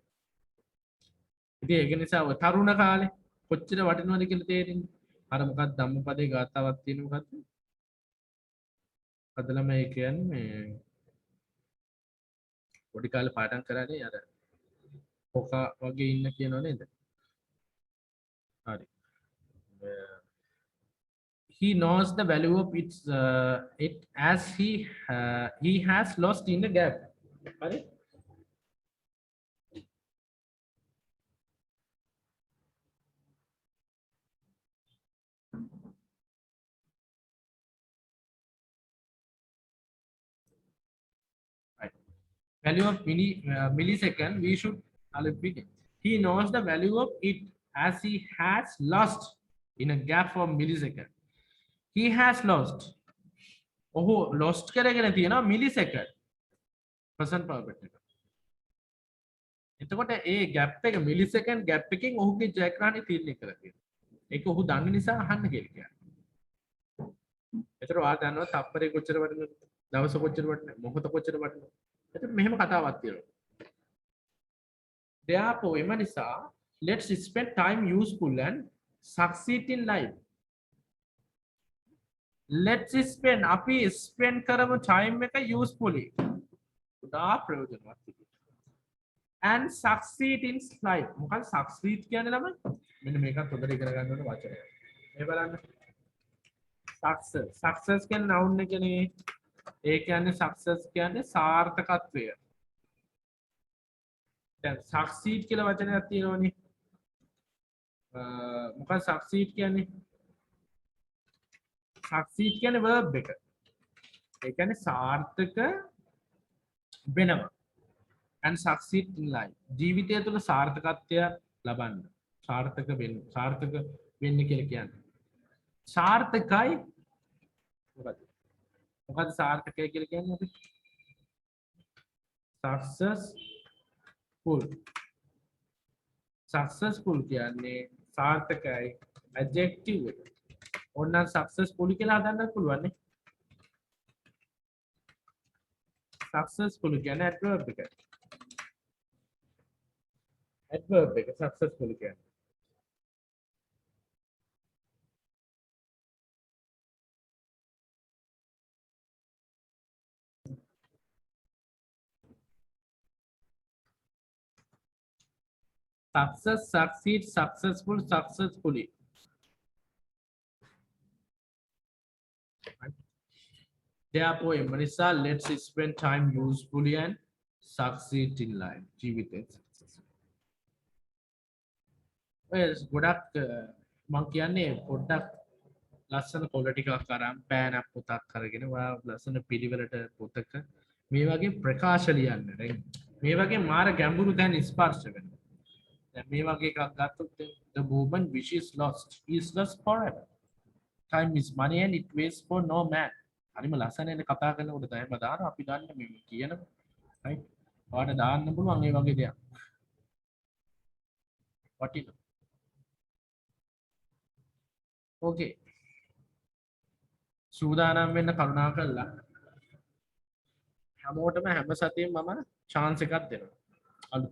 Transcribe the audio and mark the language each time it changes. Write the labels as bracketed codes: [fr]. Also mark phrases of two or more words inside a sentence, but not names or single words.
[si] ඉතින් ඒක නිසා ඔය තරුණ කාලේ කොච්චර වටිනවද කියලා තේරෙන්නේ. අර මොකක්ද ධම්මපදේ ගාතාවක් තියෙන මොකක්ද? අදලම ඒ කියන්නේ පොඩි කාලේ පාඩම් කරන්නේ අර කොකා වගේ ඉන්න කියනෝ නේද? හරි. [en] He knows the value of it as he has lost in the gap. Right? Right. Value of millisecond. We should begin. He knows the value of it as he has lost in a gap of millisecond. He has lost. Oh, lost [si] කරගෙන තියෙනවා [en] millisecond. present perfect එක. එතකොට ඒ gap එක millisecond gap එකකින් ඔහුගේ ජයග්‍රහණය තීරණය කරලා තියෙනවා. [si] ඒක ඔහු දන්න නිසා අහන්න කියලා කියන්නේ. එතකොට ඔයා දන්නවා තප්පරේ කොච්චර වටිනවද? දවස කොච්චර වටිනවද? මොහොත කොච්චර වටිනවද? එතකොට මෙහෙම කතාවක් තියෙනවා. [en] Therefore, [si] එම නිසා [en] let's spend time useful and succeed in life. Let's spend අපි spend කරමු time එක usefully. [si] උදා ප්‍රයෝජනවත් විදිහට. [en] And succeed in life. [si] මොකක්ද succeed කියන්නේ ළමයි? මෙන්න මේකත් හොඳට ඉගෙන ගන්න ඕන වචනයක්. මේ බලන්න. Success කියන්නේ noun එකනේ. ඒ කියන්නේ success කියන්නේ සාර්ථකත්වය. දැන් succeed කියලා වචනයක් තියෙනවනේ. මොකක්ද succeed කියන්නේ? succeed කියන්නේ verb එක. ඒ කියන්නේ සාර්ථක වෙනවා. [en] and succeed in life. [si] ජීවිතය තුළ සාර්ථකත්වය ලබන්න. සාර්ථක වෙන්න කියලා කියන්නේ. සාර්ථකයි මොකද්ද? මොකද්ද සාර්ථකයි කියලා කියන්නේ අපි? [en] successful full. Successful [si] කියන්නේ සාර්ථකයි [en] adjective එක. [si] ඕන්න successful කියලා හදන්නත් පුළුවන් නේ. Successful කියන්නේ adverb එක. Adverb එක successful කියන්නේ. [en] Success, succeed, successful, successfully. Therefore, Marissa, let's spend time usefully and succeed in life. [si] ජීවිතේ success. ගොඩක් මම කියන්නේ පොඩ්ඩක් ලස්සන quality එකක් අරන් පෑනක් පොතක් අරගෙන ඔයා ලස්සන පිළිවෙලට පොතක මේ වගේ ප්‍රකාශ ලියන්න. මේ වගේ මාර ගැඹුරු දැන් ස්පර්ශ වෙනවා. දැන් මේ වගේ එකක් ගත්තොත් [en] the moment which is lost is lost forever. Time is money and it waits for no man. [si] හරිම ලස්සනනේ කතා කරනකොට තමයි දාන අපි දන්නේ මේ කියන right. ඔයාලට දාන්න පුළුවන් මේ වගේ දෙයක්. වටිනවා. Okay. සූදානම් වෙන්න කරුණා කරලා හැමෝටම හැම සතියෙම මම chance එකක් දෙනවා. අලුත්.